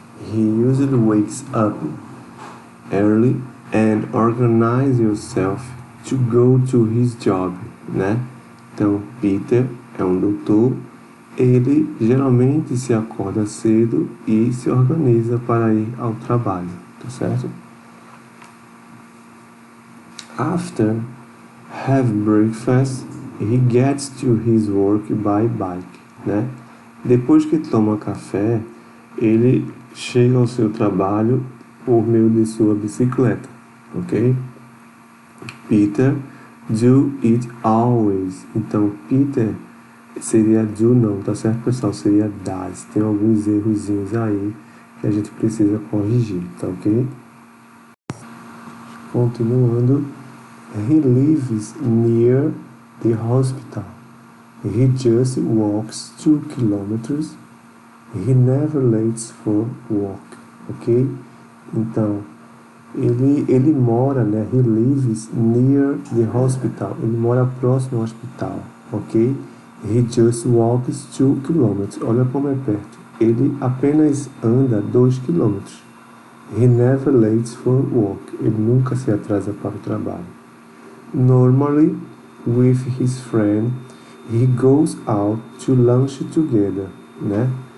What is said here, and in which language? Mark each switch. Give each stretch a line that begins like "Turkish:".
English: He usually wakes up early and organize yourself to go to his job. né?
Portuguese: Então, Peter é um doutor, ele geralmente se acorda cedo e se organiza para ir ao trabalho, tá certo?
English: After have breakfast, he gets to his work by bike, né?
Portuguese: Depois que toma café, ele chega ao seu trabalho por meio de sua bicicleta, ok?
English: Peter do it always.
Portuguese: Então, Peter seria do não, tá certo, pessoal? Seria does. Tem alguns errozinhos aí que a gente precisa corrigir, tá ok? Continuando.
English: He lives near the hospital. He just walks 2 kilometers. He never lates for work, ok?
Portuguese: Então, ele mora, né?
English: He lives near the hospital.
Portuguese: Ele mora próximo ao hospital, ok?
English: He just walks 2 kilometers.
Portuguese: Olha como é perto. Ele apenas anda 2 quilômetros.
English: He never lates for work.
Portuguese: Ele nunca se atrasa para o trabalho.
English: Normally, with his friend, he goes out to lunch together, né?